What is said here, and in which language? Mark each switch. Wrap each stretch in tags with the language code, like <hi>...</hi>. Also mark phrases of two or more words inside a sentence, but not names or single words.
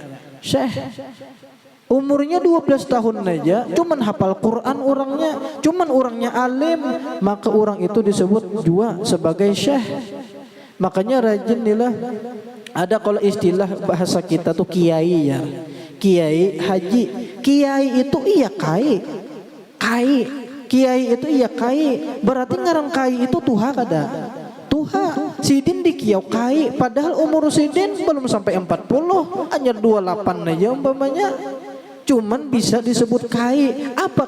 <id>Syekh umurnya 12 tahun aja, cuman hafal Quran orangnya, cuman orangnya alim, maka orang itu disebut juga sebagai syekh.</id> <bjn>Makanya rajin nilah ada kalau istilah bahasa kita tuh kiai ya. Kiai haji. Kiai itu iya kai. Kiai itu iya kai. Berarti ngaran kai itu tuha kada. Tuha, sidin di kiau kai, padahal umur sidin belum sampai 40, hanya 28 aja umpamanya. Cuman bisa disebut kai. Apa?</bjn>